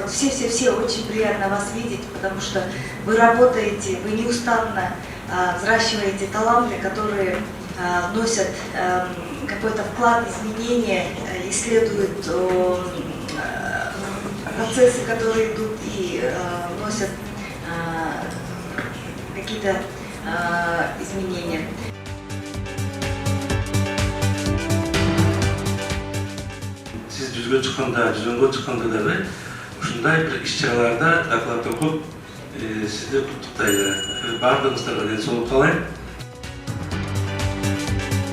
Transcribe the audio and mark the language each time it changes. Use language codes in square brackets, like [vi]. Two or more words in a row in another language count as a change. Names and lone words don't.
[ru] Вот все очень приятно вас видеть, потому что вы работаете, вы неустанно взращиваете таланты, которые вносят какой-то вклад, изменения, исследуют процессы, которые идут, и вносят какие-то изменения. [ky] Siz жүзгө чыкканда, жүзөнгө чыкканда дагы ушундай бир иш-чараларда доклад окуп, сизди куттуктайлы. Баардыгыңыздарга ден соолук каалайм.